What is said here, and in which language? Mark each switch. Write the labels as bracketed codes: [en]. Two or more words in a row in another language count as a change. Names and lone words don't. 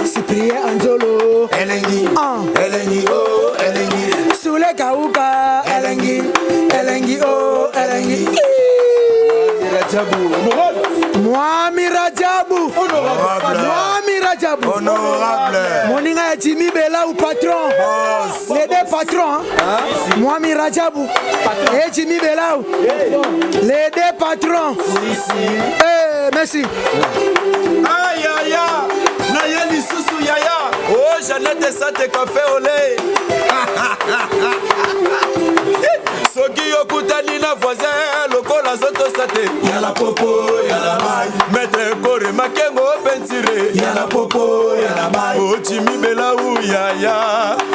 [ln] Cyprien Anzolo. Elengi. Ah. Elengi, oh, elengi. Sule Kauka. Elengi. Elengi, oh, elengi. Rajabu. Mwami Rajabu. Honorable. Mwami Rajabu. Honorable. Moninga ya Jimmy Belau, patron. Boss. [fr] Les deux patrons, hein. Mwami Rajabu. Et Jimmy Belau. Les deux patrons. Si, si. Eh, merci. Aïe, aïe, aïe. [ln] Naya lisusu, yaya. Oh, Jeannette Sate, [fr] café au lait. [ln] Soki okutani na voisin, lokola zoto sate. Yala popo, yala mai. Maître Kore Makengo, Sire. Yala popo, yala mai. Oh, Jimmy Belau, ya, ya.